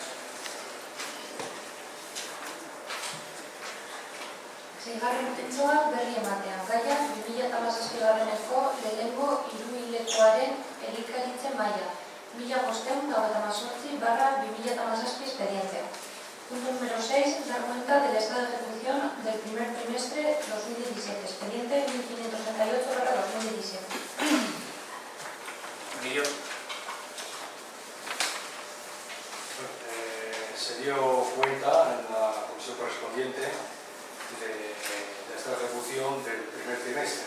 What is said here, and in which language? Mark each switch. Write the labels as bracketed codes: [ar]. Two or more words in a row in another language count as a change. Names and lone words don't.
[eu] Seigarren puntua berri ematea. Gaia 2017-eko lehenengo hiruhilekoaren egikaritzen maila. [es] 1558/2017 expediente. Punto número 6. Dar cuenta del estado de ejecución del primer trimestre 2017. Expediente 1538/2017. Emilio. Se dio cuenta en la comisión correspondiente de esta ejecución del primer trimestre.